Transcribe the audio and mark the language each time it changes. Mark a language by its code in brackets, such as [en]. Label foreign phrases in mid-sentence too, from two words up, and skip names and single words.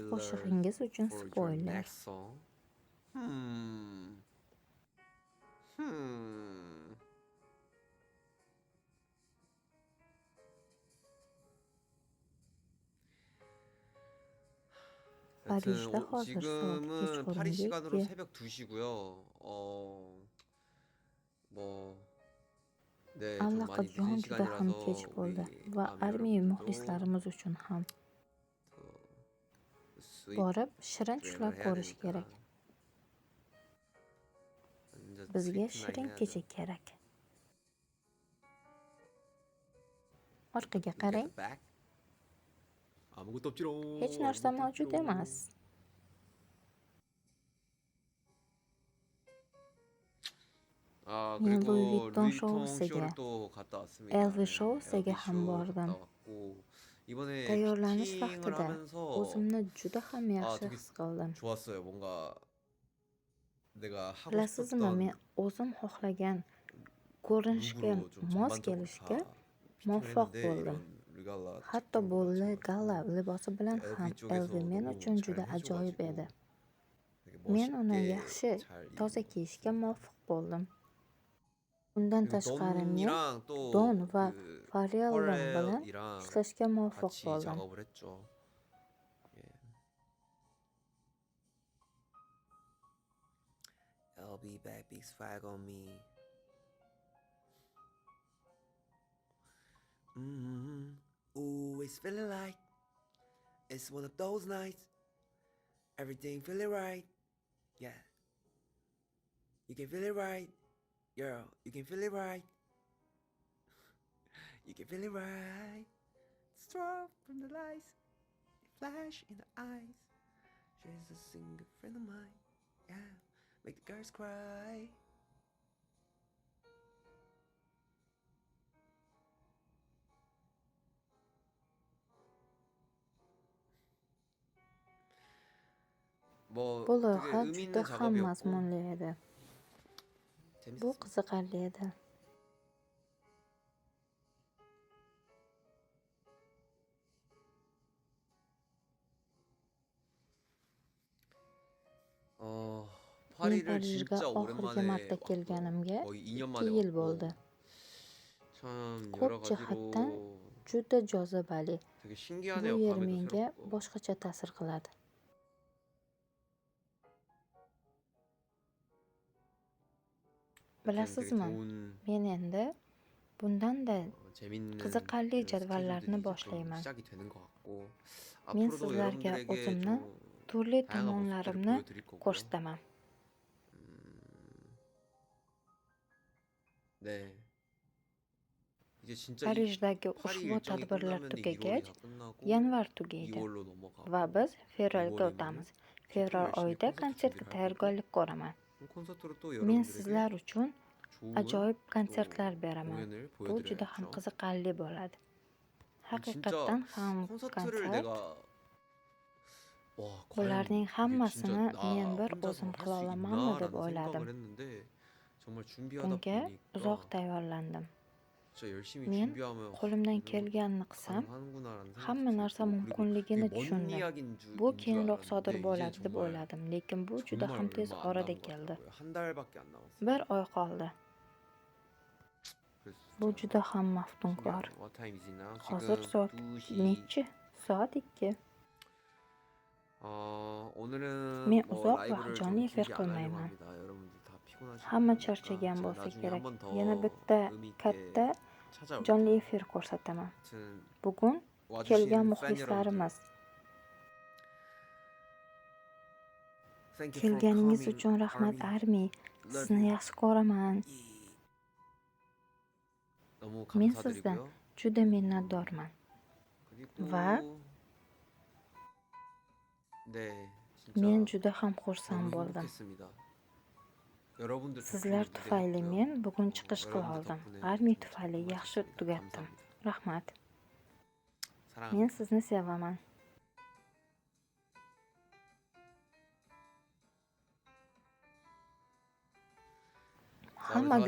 [en] Spoiler [uz] qo'shig'ingiz uchun [en] for your spoiler. next song. Hmm. [uz] Parijda hozir soat [ko] 지금은 파리 [uz] kechqurungi [ko] 시간으로 [uz] 2. [ko] 새벽 2시고요. 네, 좀 많이 늦은 [uz] Allaqachon juda ham kech [ko] 시간이라서 [uz] bo'ldi [ko] 우리 [uz] va [ko] 아미 [uz] armiya [ko] 여러분들도 [uz] muxlislarimiz uchun ham [ko] 스윗 [uz] borib shirin tushlar [ko] 드림을 해야 [uz] ko'rish [ko] 되니까 [uz] kerak. [ko] 완전 [uz] Bizga [ko] 스위트 나인 [uz] shirin [ko] 해야죠. [uz] kecha kerak. Orqaga [en] Look at [uz] qarang. [en] the back. [ko] 아무것도 없지롱. [uz] Hech narsa [ko] 아무것도 [uz] mavjud [ko] 없지롱. [uz] emas. Men Louis [ko] 그리고 [uz] Vuitton [ko] 루이비통 [uz] shousiga, [ko] 쇼를 또 갔다 왔습니다. [uz] LV [ko] 네, [uz] shousiga [ko] LV [uz] ham [ko] 쇼 [uz] bordim. [ko] 갔다 왔고 이번에 [uz] Tayyorlanish [ko] 피팅을 [uz] vaqtida [ko] 하면서 [uz] o'zimni juda ham yaxshi [ko] 되게 [uz] his qildim. [ko] 좋았어요. 뭔가 내가 하고 [uz] Bilasizmi, men [ko] 싶었던 [uz] o'zim xohlagan ko'rinishga [ko] 룩으로 좀 [uz] mos [ko] 전반적으로 [uz] kelishga [ko] 다 [uz] muvaffaq [ko] 피팅을 했는데 [uz] bo'ldim. [ko] 이런 리갈라 [uz] Hatto [ko] 특정 [uz] bolli [ko] 맞춰가지고 [uz] gala libosi bilan ham [ko] LV 쪽에서 [uz] LV men [ko] 너무 [uz] uchun [ko] 잘 [uz] juda ajoyib [ko] 해줘가지고 [uz] edi. [ko] 되게 [uz] Men uni [ko] 멋있게 [uz] yaxshi, [ko] 잘 [uz] toza [ko] 입은 [uz] kiyishga muvaffaq bo'ldim. Bundan [ko] 그리고 [uz] tashqari men [ko] 돈이랑 [uz] Don [ko] 또 [uz] va [ko] 그 [uz] Pharrell bilan [ko] 퍼렐이랑 [uz] ishlashga muvaffaq [ko] 같이 [uz] bo'ldim. [ko] 작업을 했죠. 예. [en] I'll be back, big swag on me. Ooh, it's feeling like it's one of those nights. Everything feeling right. Yeah. You can feel it right. Girl, you can feel it right. You can feel it right. Strong from the lights, flash in the eyes. She's a single friend of mine. Yeah, make the girls cry. [ko] 뭐 [uz] Bu [ko] 되게 [uz] loyiha [ko] 의미 [uz] juda [ko] 있는 [uz] ham [ko] 작업이었고 [uz] mazmunli edi. Bu [ko] 재밌었어요. [uz] qiziqarli edi. Men [ko] 파리를 [uz] Parijga [ko] 진짜 [uz] oxirgi [ko] 오랜만에 [uz] marta [ko] 왔고요. [uz] kelganimga [ko] 거의 2년 [uz] 2 [ko] 만에 [uz] yil [ko] 왔고 [uz] bo'ldi. [ko] 참 [uz] Ko'p [ko] 여러 [uz] jihatdan [ko] 가지로 [uz] juda jozibali. [ko] 되게 [uz] Bu [ko] 신기하네요. [uz] yer [ko] 감회도 [uz] menga [ko] 새롭고. [uz] boshqacha ta'sir qiladi. Bilasizmi, men endi bundanda [ko] 재밌는 [uz] qiziqarli [ko] 그런 [uz] jadvallarni [ko] 스케줄들이 이제 좀 [uz] boshlayman. [ko] 시작이 되는 것 같고 [uz] Men [ko] 앞으로도 [uz] sizlarga [ko] 여러분들에게 [uz] o'zimni [ko] 좀 [uz] turli [ko] 다양한 모습들을 [uz] tomonlarimni [ko] 보여드릴 거고요. [uz] ko'rsataman. [ko] 네. 이제 진짜 이 [uz] Parijdagi [ko] 파리 [uz] ushbu [ko] 일정이 [uz] tadbirlar [ko] 끝나면 1월이 [uz] tugagach, [ko] 다 끝나고 [uz] yanvar tugaydi [ko] 2월로 넘어가고 [uz] va biz fevralga [ko] 2월이면은 [uz] o'tamiz. [ko] 또 [uz] Fevral [ko] 열심히 [uz] oyida [ko] 콘서트 [uz] konsertga [ko] 준비를 할 거고 [uz] tayyorgarlik ko'raman. [ko] 콘서트로 또 [uz] Men [ko] 여러분들에게 [uz] sizlar uchun [ko] 좋은 [uz] ajoyib [ko] 또 [uz] konsertlar beraman. [ko] 공연을 [uz] Bu juda ham [ko] 보여드려야죠. [uz] qiziqarli bo'ladi. [ko] 진짜 [uz] Haqiqatdan ham [ko] 콘서트를 [uz] konsert. [ko] 내가 와 과연 [uz] Bularning [ko] 이게 진짜 [uz] hammasini [ko] 나 [uz] men bir [ko] 혼자서 [uz] o'zim [ko] 할 [uz] qila [ko] 수 [uz] olamanmi deb [ko] 있나라는 [uz] o'yladim. [ko] 생각을 했는데 정말 준비하다 [uz] Bunga uzoq [ko] 보니까 [uz] tayyorlandim. [ko] 진짜 열심히 [uz] Men [ko] 준비하면 [uz] qo'limdan [ko] 이런 것도 [uz] kelganini qilsam, [ko] 가능하는구나라는 [uz] hamma [ko] 생각이 [uz] narsa [ko] 들고 그리고 [uz] mumkinligini [ko] 이게 먼 [uz] tushundim. [ko] 이야기인 [uz] Bu [ko] 줄 [uz] keyinroq sodir [ko] 알았는데 이제 [uz] bo'ladi deb [ko] 정말 [uz] o'yladim, lekin bu juda [ko] 정말 [uz] ham tez [ko] 얼마 안 [uz] orada [ko] 남은 것 [uz] keldi. [ko] 같더라고요. 한 달밖에 안 남았어요. [uz] Bir oy qoldi. [ko] 그래서 [uz] Bu [ko] 진짜 [uz] juda ham maftunkor. [ko] 신기하네요. [en] What time is it now? [uz] Hozir [ko] 지금 [uz] soat [ko] 2시. [uz] nechi? Soat 2. [ko] 오늘은 [uz] Men [ko] 뭐 [uz] uzoq [ko] 라이브를 [uz] vaqt [ko] 좀 [uz] jonli efir [ko] 길게 안 하려고 [uz] qilmayman. [ko] 합니다. 여러분들 다 피곤하실 [uz] Hamma [ko] 거니까 [uz] charchagan [ko] 제가 [uz] bo'lsa [ko] 나중에 [uz] kerak. [ko] 한 번 더 [uz] Yana bitta [ko] 의미 있게 [uz] katta [ko] 찾아올게요. [uz] jonli efir ko'rsataman. [ko] 아무튼 [uz] Bugun kelgan [ko] 와주신 팬 여러분들 [uz] muxlislarimiz, [en] Thank you for [uz] kelganingiz [en] coming, [uz] uchun rahmat [en] Army. Army. Love [uz] Sizni [en] you. [uz] yaxshi ko'raman. [ko] 너무 [uz] Men sizdan [ko] 감사드리고요. [uz] juda minnatdorman. [ko] 그리고 [uz] Va [ko] 네, [uz] men [ko] 진짜 [uz] juda ham xursand [ko] 너무 [uz] bo'ldim. [ko] 행복했습니다. 여러분들 [uz] Sizlar [ko] 덕분에 무대가 [uz] tufayli [ko] 있고요. [uz] men bugun chiqish qila [ko] 여러분들 [uz] oldim. [ko] 덕분에 [uz] Army [ko] 좀 [uz] tufayli [ko] 정말 [uz] yaxshi [ko] 좋습니다. [uz] tugatdim. [ko] 감사합니다. [uz] Rahmat. Men [ko] 사랑합니다. [uz] sizni sevaman. [ko] 자, 우리 [uz] Hamma [ko] 다 같이